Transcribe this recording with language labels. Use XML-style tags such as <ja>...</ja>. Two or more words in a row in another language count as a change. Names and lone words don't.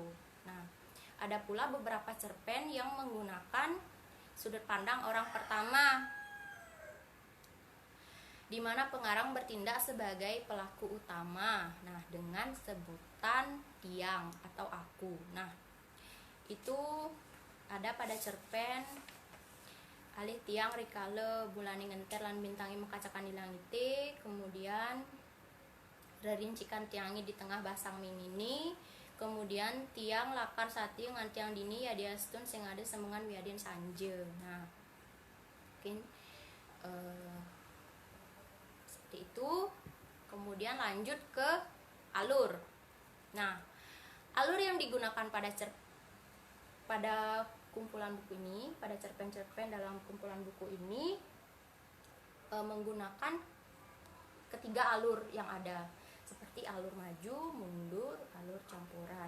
<id>Nah, ada pula beberapa cerpen yang menggunakan sudut pandang orang pertama, di mana pengarang bertindak sebagai pelaku utama. Nah, dengan sebutan tiang atau aku. Nah, itu ada pada cerpen Alih tiang rikale bulane ngenter lan bintangi mekacakan di langite, kemudian rerincikan tiangi di tengah basang mingini, kemudian tiang lakar sati ngan tiang dini ya diastun sing ada semengan wiadin sanje. Nah, mungkin seperti itu. Kemudian lanjut ke alur. Nah, alur yang digunakan pada kumpulan buku ini, pada cerpen-cerpen dalam kumpulan buku ini menggunakan ketiga alur yang ada, seperti alur maju, mundur, alur campuran.</id>